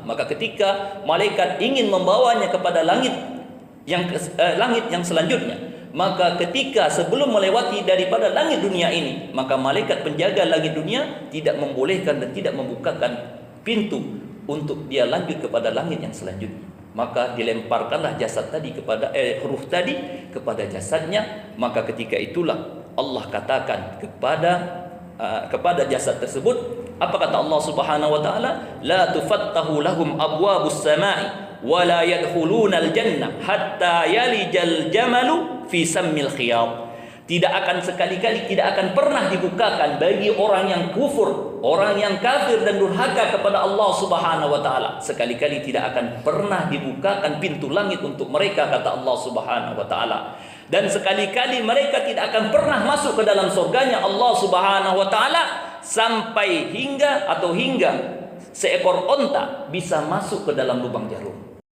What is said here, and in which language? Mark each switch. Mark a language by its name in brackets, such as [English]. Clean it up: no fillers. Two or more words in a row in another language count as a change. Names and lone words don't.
[Indonesian] Maka ketika malaikat ingin membawanya kepada langit yang selanjutnya, maka ketika sebelum melewati daripada langit dunia ini, maka malaikat penjaga langit dunia tidak membolehkan dan tidak membukakan pintu untuk dia lanjut kepada langit yang selanjutnya. Maka dilemparkanlah jasad tadi kepada ruh tadi kepada jasadnya. Maka ketika itulah Allah katakan kepada jasad tersebut, apa kata Allah [Arabic] سبحانه وتعالى? لا تفتح لهم أبواب السماء ولا يدخلون الجنة حتى يلج الجمل في سم الخياط. [Indonesian] Tidak akan sekali-kali, tidak akan pernah dibukakan bagi orang yang kufur, orang yang kafir dan durhaka kepada Allah [Arabic] سبحانه وتعالى. [Indonesian] Sekali-kali tidak akan pernah dibukakan pintu langit untuk mereka, kata Allah [Arabic] سبحانه وتعالى. [Indonesian] Dan sekali-kali mereka tidak akan pernah masuk ke dalam surganya Allah [Arabic] سبحانه وتعالى [Indonesian] sampai hingga seekor onta bisa masuk ke dalam lubang jarum.